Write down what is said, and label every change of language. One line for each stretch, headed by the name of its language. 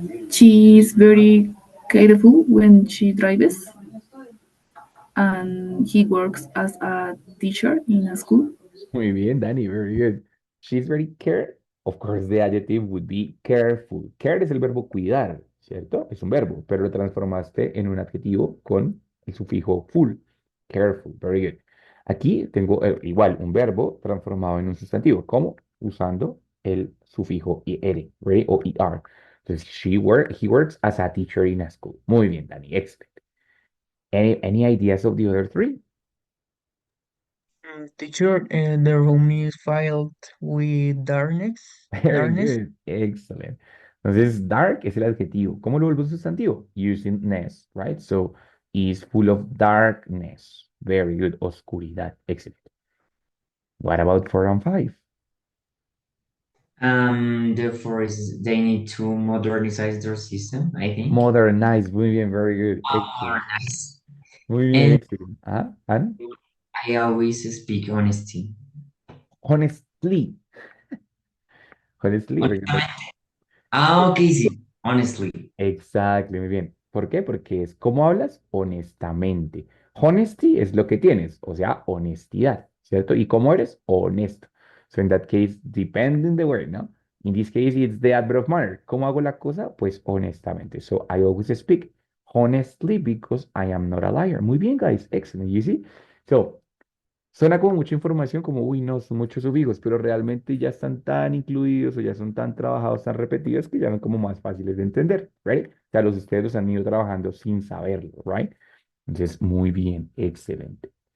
English: She is very careful when she drives, and he works as a teacher in a school.
Spanish: Muy bien,
English: Danny, very good. She's very care. Of course, the adjective would be careful.
Spanish: Care es el verbo cuidar, ¿cierto? Es un verbo, pero lo transformaste en un adjetivo con el sufijo full.
English: Careful, very good.
Spanish: Aquí tengo igual un verbo transformado en un sustantivo. ¿Cómo? Usando el sufijo er,
English: ready?
Spanish: O er. Entonces,
English: he works as a teacher in a school.
Spanish: Muy bien,
English: Danny, excellent. Any ideas of the other 3? Teacher, the room is filled with darkness. Very Darkness. good. Excellent.
Spanish: Entonces, dark es el adjetivo. ¿Cómo lo vuelvo sustantivo?
English: Using ness, right? So, is full of darkness. Very good.
Spanish: Oscuridad.
English: Excellent. What about 4 and 5? Therefore, they need to modernize their system, I think. Modernize.
Spanish: Muy bien.
English: Very good. Excellent. Modernize.
Spanish: Muy bien.
English: And Excellent. And I always speak honesty. honestly. Honestly. Very good. Okay,
Spanish: sí,
English: honestly. Exactly,
Spanish: muy bien. ¿Por qué? Porque es cómo hablas honestamente. Honesty es lo que tienes, o sea, honestidad, ¿cierto? ¿Y cómo eres? Honesto.
English: So in that case, depending the word,
Spanish: ¿no?
English: In this case, it's the adverb of manner.
Spanish: ¿Cómo hago la cosa? Pues honestamente.
English: So I always speak honestly because I am not a liar.
Spanish: Muy bien,
English: guys. Excellent. You see?
Spanish: So suena como mucha información, como, uy, no, son muchos sufijos, pero realmente ya están tan incluidos o ya son tan trabajados, tan repetidos, que ya son como más fáciles de entender,
English: ¿right?
Spanish: O sea, ustedes los han ido trabajando sin saberlo,
English: ¿right?
Spanish: Entonces, muy bien, excelente.